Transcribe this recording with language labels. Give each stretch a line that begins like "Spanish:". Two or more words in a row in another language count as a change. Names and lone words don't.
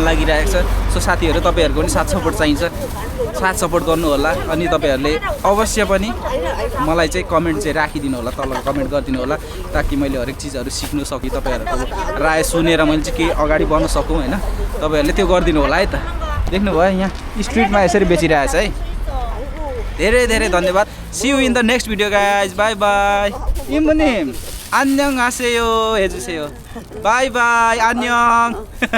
Nepali: लागिरहेको छ सो साथीहरू तपाईँहरूको पनि साथ सपोर्ट चाहिन्छ साथ सपोर्ट गर्नु होला अनि तपाईँहरूले अवश्य पनि मलाई चाहिँ कमेन्ट चाहिँ राखिदिनु होला तल कमेन्ट गरिदिनु होला ताकि मैले हरेक चिजहरू सिक्नु सकि तपाईँहरूको राय सुनेर मैले चाहिँ केही अगाडि बढ्न सकौँ होइन तपाईँहरूले त्यो गरिदिनु होला है त देख्नुभयो यहाँ स्ट्रिटमा यसरी बेचिरहेछ है धेरै धेरै धन्यवाद
English: see you in the next video guys bye bye
Korean: 이모님 안녕하세요 해주세요 바이바이 안녕